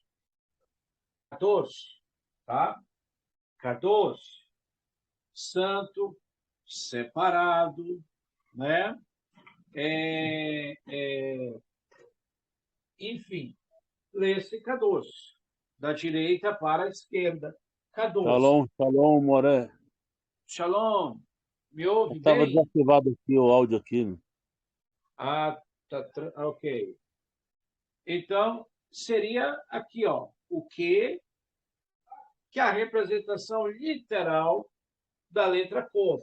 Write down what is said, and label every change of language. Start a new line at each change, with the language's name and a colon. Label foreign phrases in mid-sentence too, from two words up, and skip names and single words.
Portuguese: Kadosh, tá? Kadosh, santo, separado, né? Enfim, lê-se Kadosh, da direita para a esquerda. Kadosh.
Hebrew: שלום, שלום, מורה.
Portuguese: Shalom, me ouve Estava bem? desativado aqui o áudio aqui. Né? Ah, ok. Então, seria aqui, ó, o que é a representação literal da letra Kof.